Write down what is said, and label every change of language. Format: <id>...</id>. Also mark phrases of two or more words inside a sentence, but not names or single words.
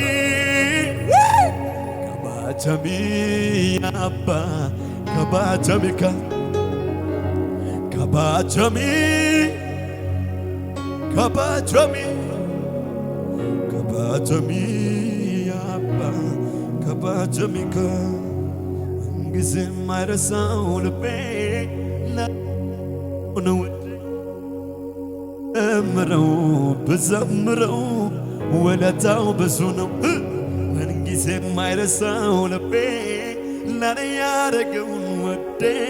<om>kabajami abba kabajami kabajami kabajami kabajami abba kabajami</om> <am>ጊዜም አይረሳው ልቤ ነው እምረው ብዘምረው ውለታው ብዙ ነው ምንጊዜም አይረሳው ልቤ ለኔ ያደረገውን ወዴ</am>